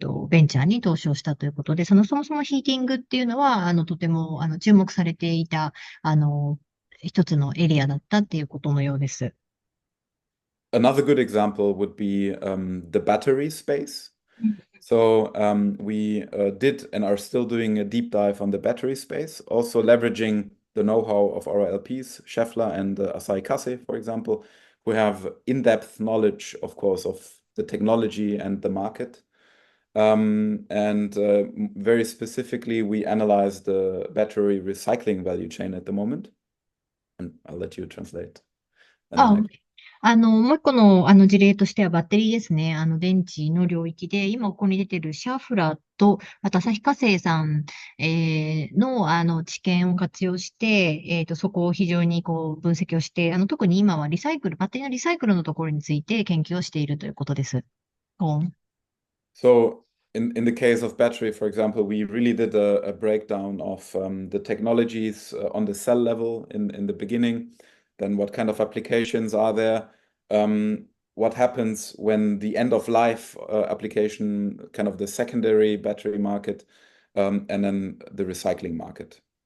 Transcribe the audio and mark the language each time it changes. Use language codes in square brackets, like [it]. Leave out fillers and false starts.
[ja] ベンチャーに投資をしたということで、そもそもヒーティングっていうのは、とても、注目されていた、一つのエリアだったっていうことのようです。 [en] Another good example would be the battery space. So we did and are still doing a deep dive on the battery space, also leveraging the know-how of our LPs, Scheffler and Asahi Kasei, for example, who have in-depth knowledge, of course, of the technology and the market. And very specifically, we analyze the battery recycling value chain at the moment. And I'll let you translate. And [ja] あ、 もう一個の、事例としてはバッテリーですね。電池の領域で、今ここに出てるシャーフラーと、あと旭化成さん、の、知見を活用して、そこを非常に分析をして、特に今はバッテリーのリサイクルのところについて研究をしているということです。 [en] So in the case of battery, for example, we really did a breakdown of the technologies on the cell level in the beginning. Then what kind of applications are there? What happens when the end of life application, kind of the secondary battery market, and then the recycling market.